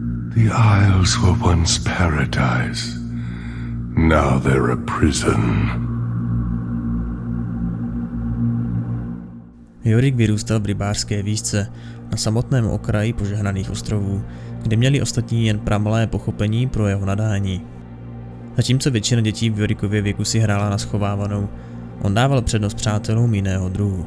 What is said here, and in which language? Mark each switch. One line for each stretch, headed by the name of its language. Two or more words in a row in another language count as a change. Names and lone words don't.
English: The Isles were once paradise. Now they're a prison.
Czech: Jorik vyrůstal v rybářské vísce na samotném okraji požehnaných ostrovů, kde měli ostatní jen pramalé pochopení pro jeho nadání. Zatímco většina dětí v Jorikově věku si hrála na schovávanou, on dával přednost přátelům jiného druhu.